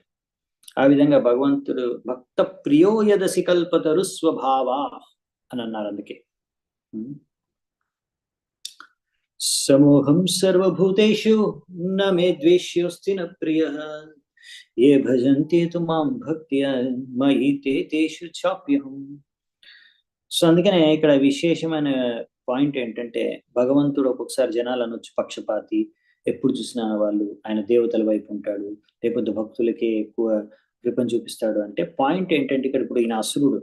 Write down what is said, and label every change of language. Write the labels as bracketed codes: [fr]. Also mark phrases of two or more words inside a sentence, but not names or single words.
[te] ఆ విధంగా భగవంతుడు [sa] భక్త ప్రియోయదసి కల్పతరు స్వభావ [te] అని అన్నారు. [sa] అందుకే సమోహం సర్వభూతేషు న మే ద్వేష్యోస్తి న ప్రియః ఏ భజంతే తు మాం భక్త్యా మయి తే తేషు చాప్యహం. [te] సో అందుకనే ఇక్కడ విశేషమైన పాయింట్ ఏంటంటే భగవంతుడు ఒక్కొక్కసారి జనాలు అనొచ్చు పక్షపాతి, ఎప్పుడు చూసినా వాళ్ళు ఆయన దేవతల వైపు ఉంటాడు, లేకపోతే భక్తులకే ఎక్కువ కృపను చూపిస్తాడు అంటే పాయింట్ ఏంటంటే ఇక్కడ ఇప్పుడు ఈయన అసురుడు.